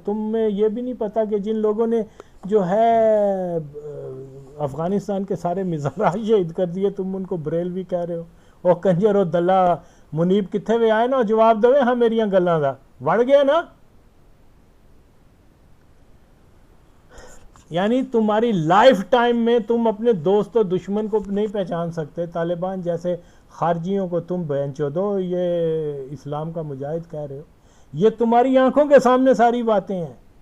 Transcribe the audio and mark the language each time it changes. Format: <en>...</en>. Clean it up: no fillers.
<ur>تم میں یہ بھی نہیں پتا کہ جن لوگوں نے جو ہے افغانستان کے سارے مزارات شہید کر دیے تم ان کو بریلوی کہہ رہے ہو.</ur> <pa>او کنجر و دلہ منیب کتھے وے آئے نا جواب دوے ہاں میریاں گلاں دا وڑ گیا نا.</pa> <ur>یعنی تمہاری لائف ٹائم میں تم اپنے دوست و دشمن کو نہیں پہچان سکتے. طالبان جیسے خارجیوں کو تم بینچو دو یہ اسلام کا مجاہد کہہ رہے ہو، یہ تمہاری آنکھوں کے سامنے ساری باتیں ہیں.</ur>